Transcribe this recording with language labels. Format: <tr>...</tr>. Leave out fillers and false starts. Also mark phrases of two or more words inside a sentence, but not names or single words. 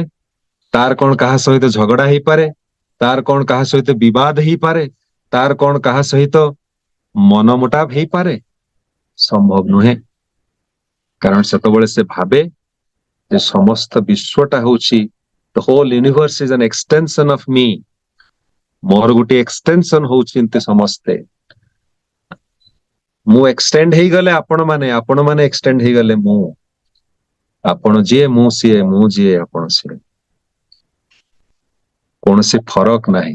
<or>ତାର କଣ କାହା ସହିତ ଝଗଡା ହେଇପାରେ? ତାର କଣ କାହା ସହିତ ବିବାଦ ହେଇପାରେ? ତାର କଣ କାହା ସହିତ ମନମୁଟାବ ହେଇପାରେ? ସମ୍ଭବ ନୁହେଁ। କାରଣ ସେତେବେଳେ ସେ ଭାବେ ଯେ ସମସ୍ତ ବିଶ୍ୱଟା ହେଉଛି,</or> <en>the whole universe is an extension of me,</en> <or>ମୋର ଗୋଟିଏ ଏକ୍ସଟେନସନ ହଉଛନ୍ତି ସମସ୍ତେ। ମୁଁ ଏକ୍ସଟେଣ୍ଡ ହେଇଗଲେ ଆପଣମାନେ ଏକ୍ସଟେଣ୍ଡ ହେଇଗଲେ ମୁଁ, ଆପଣ ଯିଏ ମୁଁ ସିଏ, ମୁଁ ଯିଏ ଆପଣ ସିଏ, କୌଣସି ଫରକ ନାହିଁ।</or>